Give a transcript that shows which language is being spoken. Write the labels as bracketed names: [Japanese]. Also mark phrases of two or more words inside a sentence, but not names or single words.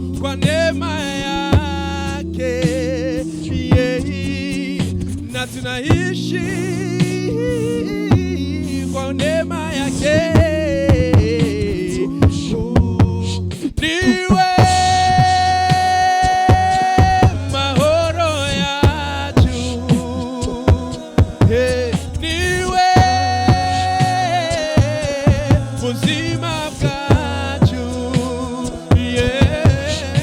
[Swahili] kwa neema yake, yeah. Na tunaishi kwa neema yake. [Kinyarwanda] Niwe mahoro yacu, hey. Niwe buzima bwacu, yeah.